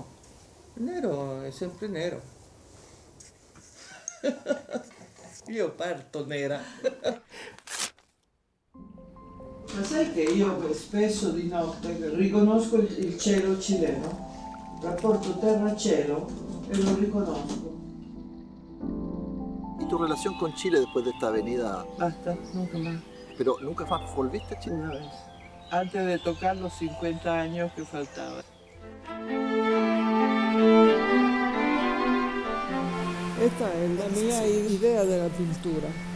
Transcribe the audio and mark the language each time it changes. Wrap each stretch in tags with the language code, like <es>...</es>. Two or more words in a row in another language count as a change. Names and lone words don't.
<it>Il nero è sempre nero. Io parto nera. Ma sai che io spesso di notte riconosco il cielo cileno, rapporto terra-cielo, e lo riconosco.</it> <es>tu relación con Chile después de esta venida? Basta, nunca más. Pero nunca más volviste a Chile. Una vez. Antes de tocar los 50 años que faltaban. Esta es la mía idea de la pintura.</es>